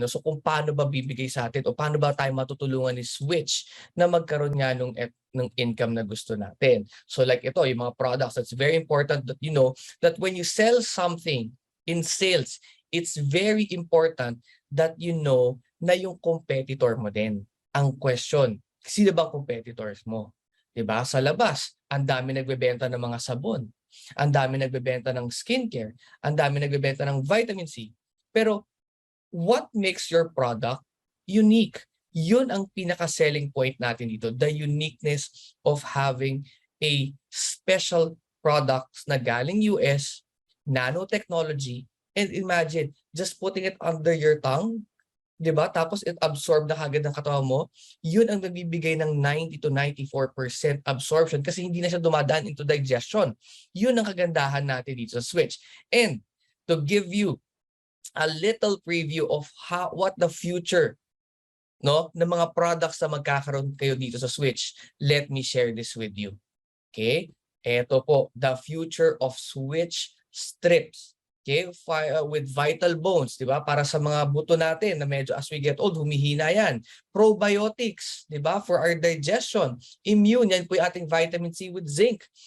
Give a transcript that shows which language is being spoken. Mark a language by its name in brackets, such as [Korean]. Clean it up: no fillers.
[Filipino] No? So kung paano ba bibigay sa atin o paano ba tayo matutulungan ni SWYCH na magkaroon nga ng income na gusto natin. [English] So like ito, yung mga products, it's very important that you know that when you sell something in sales, it's very important that you know [Filipino] na yung competitor mo din. Ang question, sino bang competitors mo? Diba? Sa labas, ang dami nagbebenta ng mga sabon. Ang dami nagbebenta ng skincare. Ang dami nagbebenta ng vitamin C. [English] Pero what makes your product unique? [Filipino] Yun ang pinaka-selling point natin dito. [English] The uniqueness of having a special products [Filipino] na galing US, [English] Nano Technology, and imagine, just putting it under your tongue, diba? [Filipino] Tapos [English] it absorb [Filipino] na kagad ng katawan mo, yun ang nagbibigay ng 90 to 94% absorption kasi hindi na siya dumadaan [English] into digestion. [Filipino] Yun ang kagandahan natin dito sa SWYCH. [English] And to give you a little preview of what the future [Filipino] no, ng mga products na magkakaroon kayo dito sa Switch. [English] Let me share this with you. Okay? [Filipino] Ito po, [English] the future of Switch strips. [Filipino] Okay? [English] With vital bones, [Filipino] di ba? Para sa mga buto natin na medyo [English] as we get old, [Filipino] humihina yan. [English] Probiotics, [Filipino] di ba? [English] For our digestion. Immune, [Filipino] yan po yung ating [English] vitamin C with zinc.